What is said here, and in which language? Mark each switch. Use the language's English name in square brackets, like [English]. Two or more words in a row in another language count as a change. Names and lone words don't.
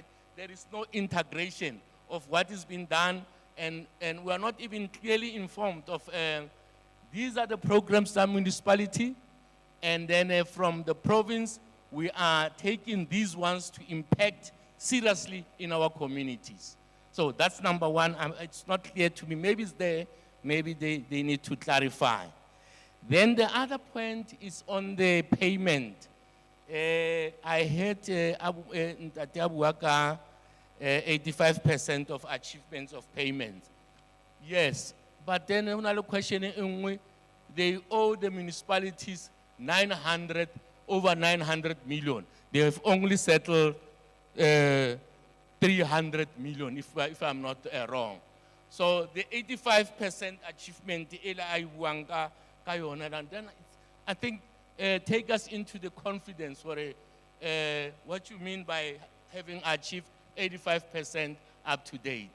[English] There is no integration of what is being done, and we are not even clearly informed of, these are the programs of municipality, and then from the province, we are taking these ones to impact seriously in our communities. So that's number 1. It's not clear to me. Maybe it's there. Maybe they need to clarify. Then the other point is on the payment. I heard [Southern Sotho] Ntate a bua ka [English] 85% of achievements of payments. Yes, but then another question [Southern Sotho] e nngwe, [English] they owe the municipalities over 900 million. They have only settled 300 million, if I'm not wrong. So the 85% achievement, and then I think take us into the confidence for what you mean by having achieved 85% up to date.